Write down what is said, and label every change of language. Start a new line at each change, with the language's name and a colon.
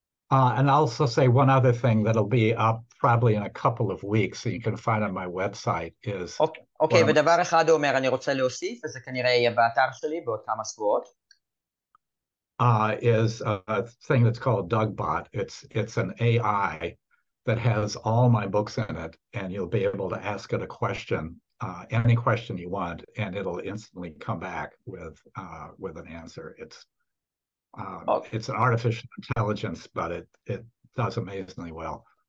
English: And I'll also say one other thing that'll be up probably in a couple of weeks, so you can find on my website is...
Hebrew: אוקיי, ודבר אחד הוא אומר, אני רוצה להוסיף, וזה כנראה יהיה באתר שלי בעוד כמה שבועות.
English: Is a thing that's called Dogbot. It's an AI that has all my books in it, and you'll be able to ask it a question, any question you want, and it'll instantly come back with an answer. It's an artificial intelligence, but it does amazingly well.